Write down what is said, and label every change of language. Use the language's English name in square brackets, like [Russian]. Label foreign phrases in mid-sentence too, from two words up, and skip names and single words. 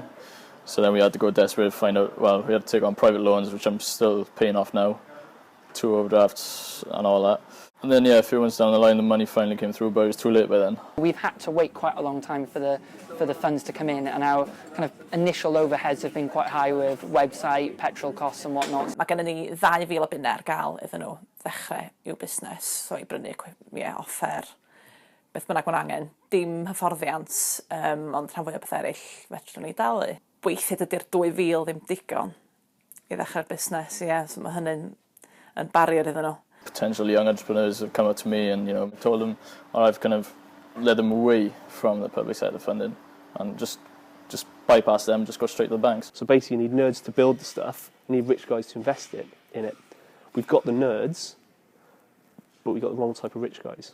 [English] So then we had to go desperate to find out, well, we had to take on private loans, which I'm still paying off now, 2 overdrafts and all that. And then, yeah, a few months down the line, the money finally came through, but it was too late by then. We've had to wait quite a long time for the funds to come in, and our kind of initial overheads have been quite high with website, petrol costs and whatnot. [Welsh] Mae gennym ni 2,000 o bunne ar gael iddyn nhw ddechrau i'w busnes, so i brynu offer, beth bynnag mae'n angen. Dim hyfforddiant, ond rhan fwy o beth eraill fedrwn ni dalu. Weithiau dydy'r 2,000 ddim digon i ddechrau'r busnes, so mae hynny'n barrier iddyn nhw. [English] Potential young entrepreneurs have come up to me and, you know, told them, or I've kind of led them away from the public sector funding and just bypass them, just go straight to the banks. So basically you need nerds to build the stuff, you need rich guys to invest in it. We've got the nerds, but we've got the wrong type of rich guys.